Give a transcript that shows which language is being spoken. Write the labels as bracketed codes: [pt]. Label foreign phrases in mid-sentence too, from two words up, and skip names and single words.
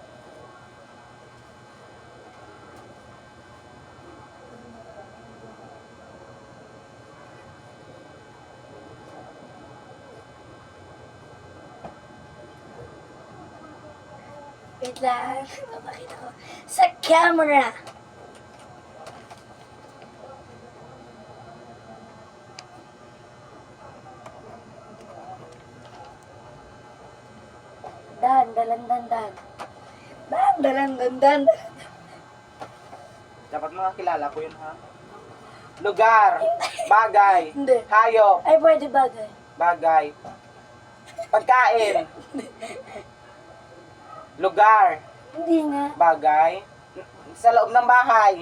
[tl] Wait lang. Papakita ko. Sa camera. Dan, dalan, dan, dan. Dan, dalan, dan, dan. Dapat mga kilala ko yun, ha? Lugar. Bagay. Hindi. Hayop. Ay, pwede bagay. Bagay. Pagkain. Lugar. Hindi nga. Bagay. Sa loob ng bahay.